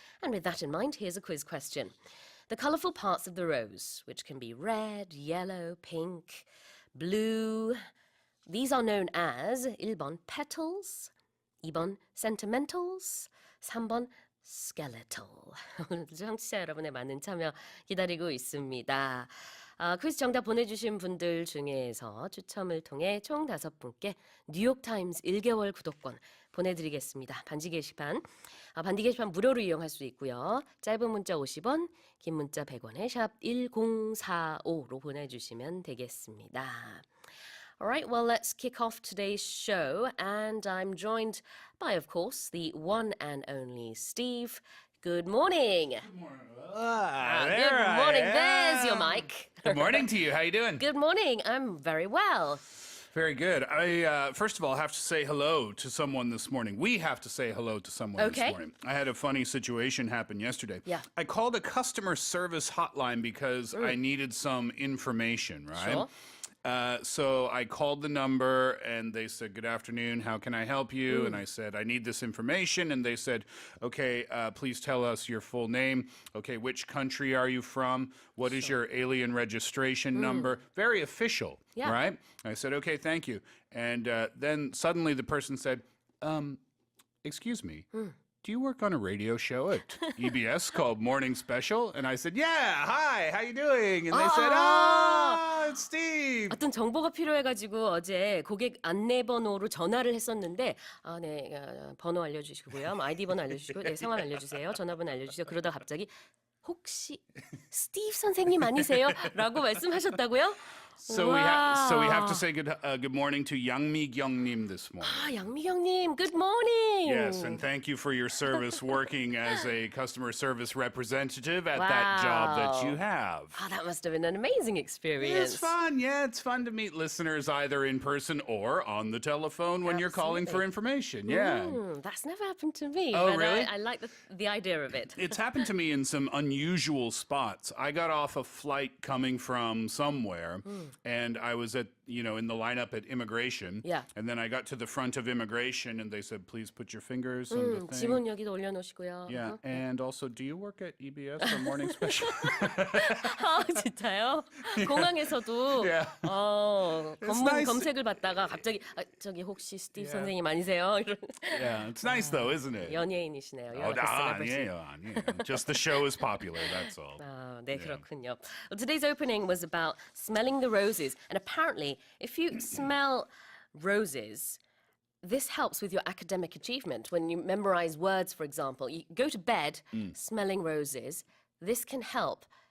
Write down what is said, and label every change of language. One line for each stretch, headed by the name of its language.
English: And with that in mind, here's a quiz question. The colourful parts of the rose, which can be red, yellow, pink, blue, these are known as
Korean: 1번
English: petals,
Korean: 2번
English: sentimentals,
Korean: 3번
English: skeletal.
Korean: 오늘도 청취자 여러분의 많은 참여 기다리고 있습니다. 퀴즈 정답 보내주신 분들 중에서 추첨을 통해 총 5분께 뉴욕타임스 1개월 구독권 보내드리겠습니다. 반지 게시판 무료로 이용할 수 있고요. 짧은 문자 50원, 긴 문자 100원에 샵 1045로 보내주시면 되겠습니다.
English: All right, well, let's kick off today's show. And I'm joined by, of course, the one and only Steve. Good morning. Good morning. Good morning. There's your mic. Good morning to you. How you doing? Good morning. I'm very well. Very good. I first of all have to say hello to someone this morning. We have to say hello to someone this morning. I had a funny situation happen yesterday. Yeah. I called a customer service hotline because I needed some information, right? Sure. So I called the number and they said, "Good afternoon, how can I help you?" And I said, "I need this information." And they said, "Okay, please tell us your full name. Okay, which country are you from? What is your alien registration number?" Very official, Yeah. right? I said, "Okay, thank you." And then suddenly the person said, "Excuse me. Do you work on a radio show at EBS called Morning Special?" And I said, "Yeah, hi, how you doing?" And they said, it's Steve."
Korean: 어떤 정보가 필요해가지고 어제 고객 안내번호로 전화를 했었는데 번호 알려주시고요. 아이디 번호 알려주시고 성함 알려주세요. 전화번호 알려주세요. 그러다 갑자기 혹시 스티브 선생님 아니세요? 라고 말씀하셨다고요?
English: So we have to say good morning to Yang Mi-kyung-nim this morning.
Korean: 양미경님,
English: good morning. Yes, and thank you for your service working as a customer service representative at that job that you have. That must have been an amazing experience. It's fun. Yeah, it's fun to meet listeners either in person or on the telephone when you're calling for information. Yeah. That's never happened to me. Oh, but really? I like the idea of it. It's happened to me in some unusual spots. I got off a flight coming from somewhere, and I was in the lineup at immigration. Yeah. And then I got to the front of immigration, and they said, "Please put your fingers on the thing."
Korean: 지문 여기도 올려놓으시고요.
English: Yeah. And also, do you work at EBS or Morning Special?
Korean: 진짜요? 공항에서도
English: Yeah. nice.
Korean: 검색을 받다가 갑자기 저기 혹시 스티브 선생님 아니세요? 이런
English: Yeah. It's nice though, isn't it?
Korean: 연예인이시네요. Oh, 아니에요.
English: Just the show is popular, that's all.
Korean: 네, 그렇군요.
English: Well, today's opening was about smelling the roses. And apparently, if you smell roses, this helps with your academic achievement. When you memorize words, for example, you go to bed smelling roses. This can help